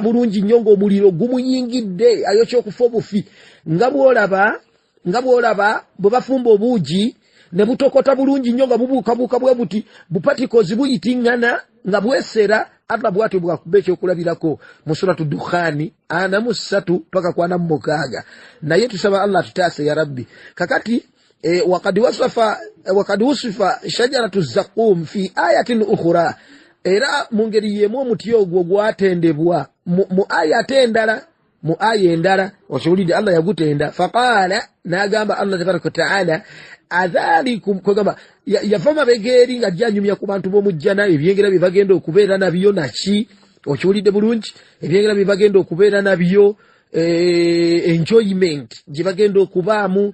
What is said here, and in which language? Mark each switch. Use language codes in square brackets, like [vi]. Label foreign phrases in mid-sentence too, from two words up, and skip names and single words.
[lg] bulungi nnyo ng'omuliro gumuyingidde ayokya okufa obufi nga bwolaba bwe bafumba obuugi ne butokota bulungi nnyo nga bubuukabuuka bwe buti bupatikozi buyitiŋŋana nga bwesera Allah bwatyo bwakuba ekyokulabirako mu suratu Dukhani 43 paka 46 naye tusaba Allah tutaase [ar] يا رب [lg] kakati [ar] وقد وصفت شجرة الزقوم في آيات أخرى [lg] era mu ngeri yemu omuti ogwo gwatendebwa mu aya endala okiwulidde Allah yagutenda faqala n'agamba [ar] الله تبارك تعالى أذلكم [lg] kwegamba yava mabegeri nga janyumya ku bantu b'omujjana ebyengera bye bagenda okubeera nabyo naki okiwulidde bulungi ebyengera bye bagenda okubeera nabyo enjoyment gye bagenda okubaamu